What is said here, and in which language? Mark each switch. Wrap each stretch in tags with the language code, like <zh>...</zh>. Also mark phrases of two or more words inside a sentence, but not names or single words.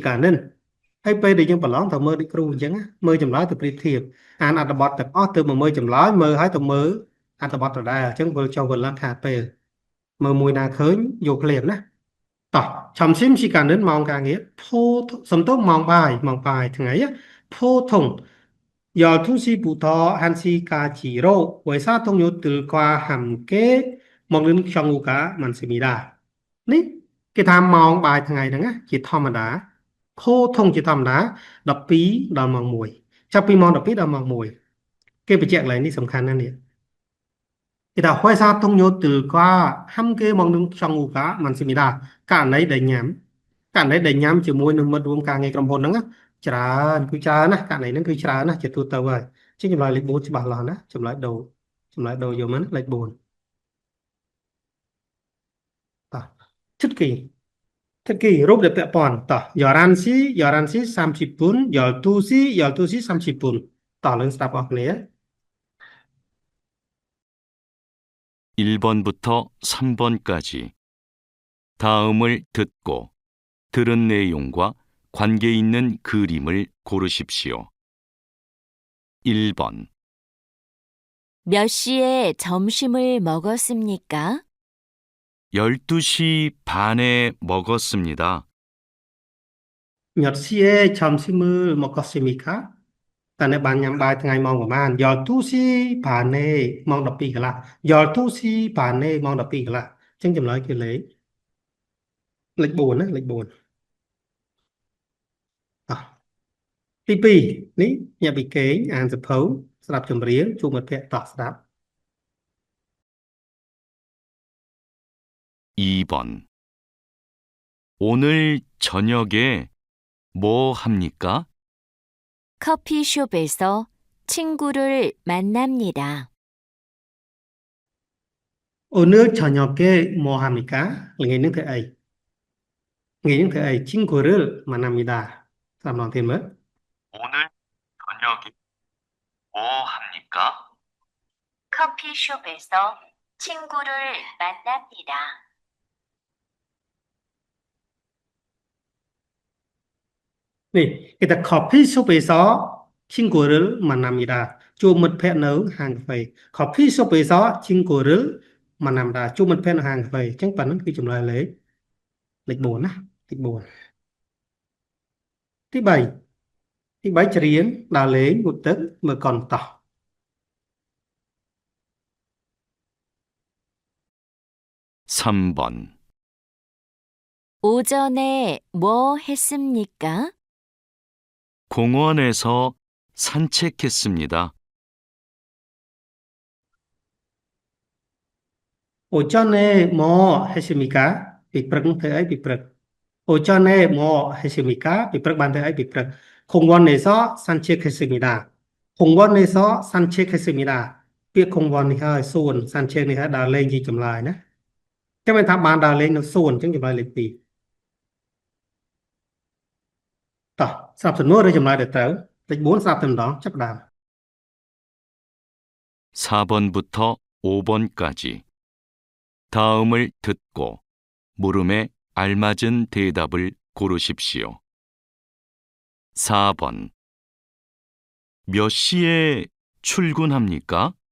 <km>កានិនហើយពេលដែលយើងប្រឡងតើមើលដូចគ្រូអញ្ចឹងណាមើលចម្លើយទៅប្រៀបធៀបអានអត្ថបទទាំងអស់ទៅមកមើលចម្លើយមើលហើយទៅមើលអត្ថបទដដែលអញ្ចឹងវិលចុះវិលឡើងខាតពេលមើលមួយណាឃើញយកភ្លាមណាតោះឆំស៊ីមស៊ីកានិនម៉ោងការងារភោសំទោម៉ោងបាយថ្ងៃភោធុង</km> <ko>12시 부터 1시 까지로 회사 동료들과 함께 먹는 경우가 많습니다.</ko> <km>នេះគេថាម៉ោងបាយថ្ងៃហ្នឹងណាជាធម្មតាភោធុងជាធម្មតា12ដល់ម៉ោង1ចាប់ ពីម៉ោង12ដល់ម៉ោង1គេបញ្ជាក់កន្លែងនេះសំខាន់ណាស់នេះគេថា</km> <ko>회사 동료들과 함께 먹는 경우가</ko> <km>많습니다 ករណីដែលញ៉ាំជាមួយនឹងមិត្តរួមការងារក្រុមហ៊ុនហ្នឹងណាច្រើនគឺច្រើនណាករណីហ្នឹងគឺច្រើនណាជាទូទៅហើយជាចម្លើយលេខ4ច្បាស់លាស់ណាចម្លើយដូរយកមកលេខ4តោះឈឹកគី 특히រូបដែលពាក់ព័ន្ធតោះ</km> <ko>11시 30분 12시 30분</ko> <km>តោះឡើងស្ដាប់អស់គ្នា</km> <ko>1번부터 3번까지 다음을 듣고 들은 내용과 관계 있는 그림을 고르십시오. 1번 몇 시에 점심을 먹었습니까? 12시 반에 먹었습니다. 몇 시에 점심을 먹었습니까?</ko> <km>តើអ្នកបានញ៉ាំបាយថ្ងៃម៉ោងប្រហែល</km> <ko>12시 반에</ko> <km>ម៉ោង12កន្លះ</km> <ko>12시 반에</ko> <km>ម៉ោង12កន្លះអញ្ចឹងចម្លើយគឺលេខ4ណាលេខ4អោះទី2នេះញាក់ពីគេងអានសភៅស្ដាប់ចម្រៀងជួបមិត្តភក្តិតោះស្ដាប់</km> <ko>2번 오늘 저녁에 뭐 합니까? 커피숍에서 친구를 만납니다. 오늘 저녁에 뭐 합니까?</ko> <km>ngày នឹងធ្វើអី ថ្ងៃនឹងធ្វើអី</km> <ko>친구를 만납니다</ko> <km>សាមឡងទៀតមើល</km> <ko>오늘 저녁에 뭐 합니까? 커피숍에서 친구를 만납니다.</ko> <km>នេះគេថា</km> <ko>coffee shop에서 친구를 만납니다</ko> <km>ជួបមិត្តភក្តិនៅហាងកាហ្វេ</km> <ko>coffee shop에서 친구를 만납니다</ko> <km>ជួបមិត្តភក្តិនៅហាងកាហ្វេអញ្ចឹងប៉ណ្ណឹងគឺចម្លើយលេខ4ណាទី4ទី3ច្រៀងដើរលេងងូតទឹកមើលកុនតោះ</km> <ko>3번 오전에 뭐 했습니까? 공원에서 산책했습니다. 오전에 뭐 했습니까?</ko> <km>ពីព្រឹកធ្វើអីពីព្រឹក</km> <ko>오전에 뭐 했습니까?</ko> <km>ពីព្រឹកបានធ្វើអីពីព្រឹក</km> <ko>공원에서 산책했습니다. 공원에서 산책했습니다.</ko> <km>ពាក្យ 공원 នេះហើយសួន 산책 នេះហើយដើរលេងជាចម្លើយណាចាំមិនថាបានដើរលេងនៅសួនអញ្ចឹងចម្លើយលេខ2តោះស្រាប់សំណួរឬចម្លើយដែលត្រូវលេខ4ស្រាប់តែម្ដងចាប់ផ្ដើម</km> <ko>4번부터 5번까지 다음을 듣고 물음에 알맞은 대답을 고르십시오. 4번 몇 시에 출근합니까?</ko>